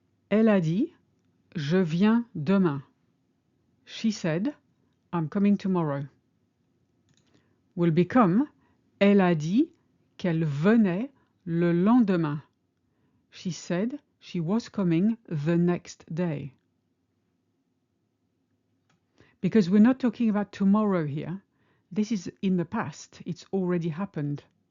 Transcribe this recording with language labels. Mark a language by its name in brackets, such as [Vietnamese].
[French] Elle a dit, je viens demain. [English] She said, I'm coming tomorrow. Will become, [French] elle a dit qu'elle venait le lendemain. [English] She said she was coming the next day. Because we're not talking about tomorrow here. This is in the past. It's already happened.